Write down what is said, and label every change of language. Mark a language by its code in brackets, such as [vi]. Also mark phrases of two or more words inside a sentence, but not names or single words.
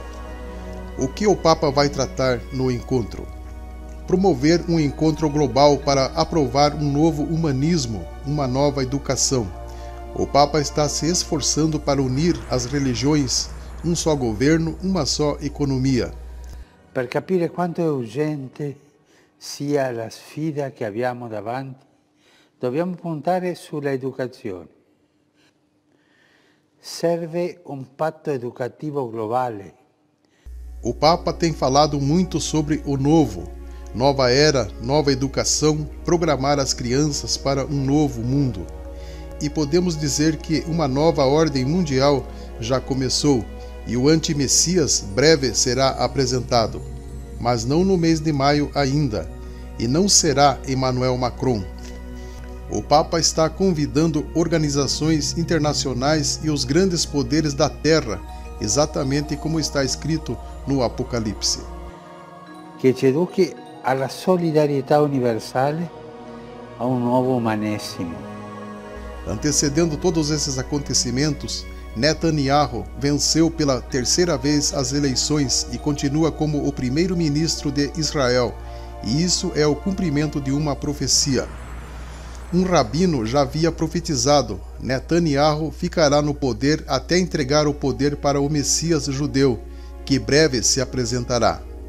[pt] O que o Papa vai tratar no encontro? Promover um encontro global para aprovar um novo humanismo, uma nova educação. O Papa está se esforçando para unir as religiões, um só governo, uma só economia. [it] Per capire quanto è urgente sia la sfida che abbiamo davanti, dobbiamo puntare sulla educazione. Serve un patto educativo globale. [pt] O Papa tem falado muito sobre o novo, nova era, nova educação, programar as crianças para um novo mundo. E podemos dizer que uma nova ordem mundial já começou e o anti-Messias breve será apresentado, mas não no mês de maio ainda, e não será Emmanuel Macron. O Papa está convidando organizações internacionais e os grandes poderes da Terra, exatamente como está escrito no Apocalipse. [it] Che ci educhi alla solidarietà universale, a un nuovo umanesimo. [pt] Antecedendo todos esses acontecimentos, Netanyahu venceu pela terceira vez as eleições e continua como o primeiro-ministro de Israel, e isso é o cumprimento de uma profecia. Um rabino já havia profetizado: Netanyahu ficará no poder até entregar o poder para o Messias judeu, que breve se apresentará.